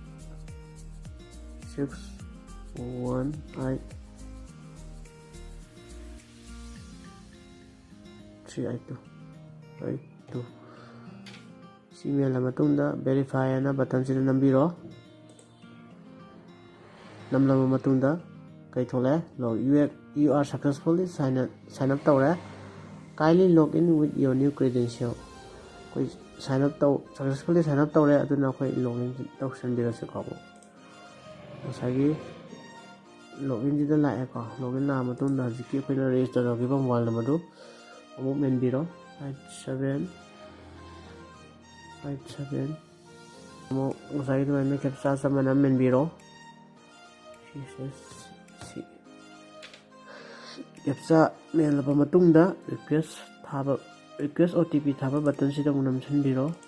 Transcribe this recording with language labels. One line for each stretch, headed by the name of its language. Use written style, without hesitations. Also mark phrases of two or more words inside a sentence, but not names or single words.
Manipuri: 618382 ꯁꯤ ꯃꯦꯜꯂꯕ ꯃꯇꯨꯡꯗ ꯚꯦꯔꯤꯐꯥꯏ ꯑꯅ ꯕꯇꯟꯁꯤꯗ ꯅꯝꯕꯤꯔꯣ꯫ ꯅꯝꯂꯕ ꯃꯇꯨꯡꯗ ꯀꯩ ꯊꯣꯛꯂꯛꯑꯦ?
English: You are successfully sign up ꯇꯧꯔꯦ꯫ Kindly log in with your new credential.
Manipuri: ꯑꯩꯈꯣই
English: successfully sign up
Manipuri: ꯇꯧꯔꯦ, ꯑꯗꯨꯅ ꯑꯩꯈꯣꯏ ꯂꯣꯒꯏꯟ ꯇꯧꯁꯟꯕꯤꯔꯁꯤꯀꯣ꯫ ꯉꯁꯥꯏꯒꯤ ꯂꯣꯒꯏꯟꯁꯤꯗ ꯂꯥꯛꯑꯦꯀꯣ꯫ ꯂꯣꯒꯏꯟ ꯂꯥꯛꯑ ꯃꯇꯨꯡꯗ ꯍꯧꯖꯤꯛꯀꯤ ꯑꯩꯈꯣꯏꯅ ꯔꯦꯖꯤꯁꯇꯔ ꯇꯧꯈꯤꯕ
English: mobile number
Manipuri: ꯑꯃꯨꯛ ꯃꯦꯟꯕꯤꯔꯣ꯫ 87 ꯑꯃꯨꯛ ꯉꯁꯥꯏꯒꯤ ꯑꯗꯨꯃꯥꯏꯅ ꯀꯦꯞꯆꯥ ꯆꯞ ꯃꯥꯟꯅꯅ ꯃꯦꯟꯕꯤꯔꯣ꯫ ꯀꯦꯞꯆꯥ ꯃꯦꯜꯂꯕ ꯃꯇꯨꯡꯗ
English: request OTP
Manipuri: ꯊꯥꯕ ꯕꯇꯟꯁꯤꯗ ꯑꯃꯨꯛ ꯅꯝꯁꯤꯟꯕꯤꯔꯣ꯫